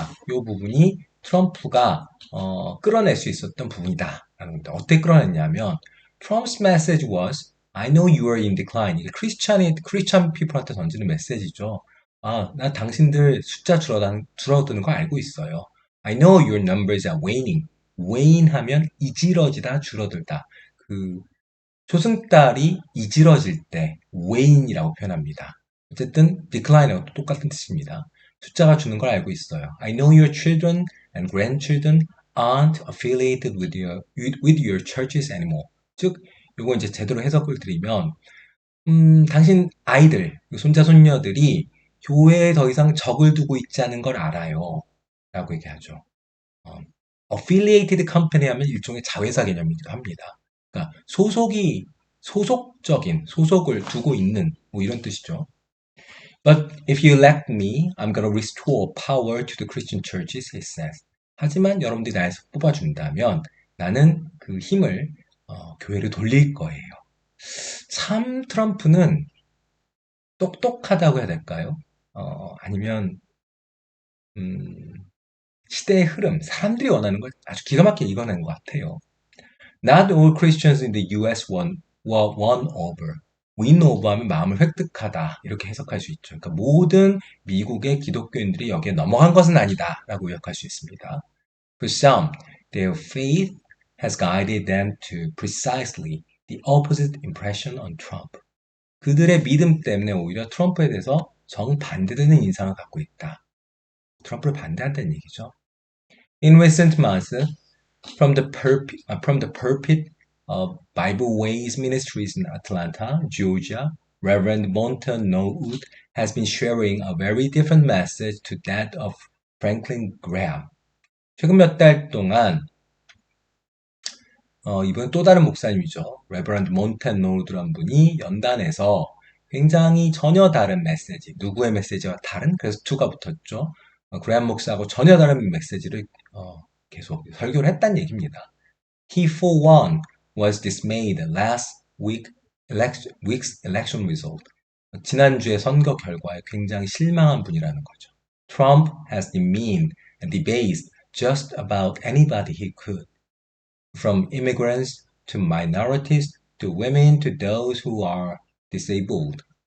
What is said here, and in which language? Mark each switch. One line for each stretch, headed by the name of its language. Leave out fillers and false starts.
Korean: 요 부분이 트럼프가 끌어낼 수 있었던 부분이다. 라는 겁니다. 어떻게 끌어냈냐면
English: Trump's message was I know you are in decline.
Korean: 이게 크리스찬 피플한테 던지는 메시지죠. 나 당신들 숫자 줄어드는 거 알고 있어요.
English: I know your numbers are waning.
Korean: wane 하면 이지러지다, 줄어들다. 그 초승달이 이지러질 때 wane이라고 표현합니다. 어쨌든 decline하고 똑같은 뜻입니다. 숫자가 주는 걸 알고 있어요.
English: I know your children and grandchildren aren't affiliated with your churches anymore.
Korean: 즉, 요거 이제 제대로 해석을 드리면, 당신 아이들, 손자, 손녀들이 교회에 더 이상 적을 두고 있지 않은 걸 알아요. 라고 얘기하죠. 어, affiliated company 하면 일종의 자회사 개념이기도 합니다. 그러니까 소속적인, 소속을 두고 있는, 뭐 이런 뜻이죠.
English: But if you elect me, I'm gonna restore power to the Christian churches, he says.
Korean: 하지만 여러분들이 나에서 뽑아준다면 나는 그 힘을 교회를 돌릴 거예요. 참 트럼프는 똑똑하다고 해야 될까요? 아니면 음, 시대의 흐름, 사람들이 원하는 걸 아주 기가 막히게 이겨낸 것 같아요.
English: Not all Christians in the US were won over.
Korean: win over 하면 마음을 획득하다 이렇게 해석할 수 있죠. 그러니까 모든 미국의 기독교인들이 여기에 넘어간 것은 아니다 라고 요약할 수 있습니다.
English: For some, their faith has guided them to precisely the opposite impression on Trump.
Korean: 그들의 믿음 때문에 오히려 트럼프에 대해서 정반대되는 인상을 갖고 있다. 트럼프를 반대한다는 얘기죠.
English: In recent months, from the pulpit of Bible Ways Ministries in Atlanta, Georgia, Reverend Monta Norwood has been sharing a very different message to that of Franklin Graham.
Korean: 최근 몇 달 동안 이번 또 다른 목사님이죠. 레버런드 몬탄 노드란 분이 연단에서 굉장히 전혀 다른 메시지, 누구의 메시지와 다른, 그래서 투가 붙었죠. 그레한 목사하고 전혀 다른 메시지를 계속 설교를 했다는 얘기입니다.
English: He for one was dismayed last week's election result.
Korean: 지난주의 선거 결과에 굉장히 실망한 분이라는 거죠.
English: Trump has demeaned and debased just about anybody he could. From immigrants to minorities to women to those who are disabled.